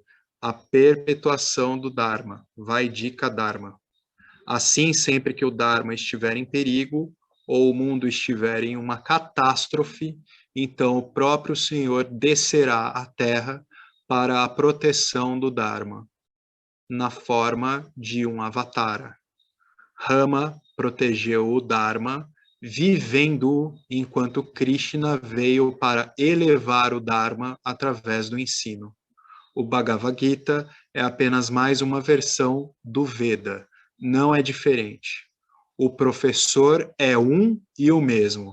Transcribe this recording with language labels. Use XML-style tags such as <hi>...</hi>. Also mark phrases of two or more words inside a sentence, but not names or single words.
<pt>A perpetuação do Dharma,</pt> <sa>Vaidika Dharma.</sa> <pt>Assim, sempre que o Dharma estiver em perigo, ou o mundo estiver em uma catástrofe, então o próprio Senhor descerá à Terra para a proteção do Dharma, na forma de um avatara. Rama protegeu o Dharma, vivendo enquanto Krishna veio para elevar o Dharma através do ensino. O Bhagavad Gita é apenas mais uma versão do Veda, não é diferente. O professor é um e o mesmo.</pt>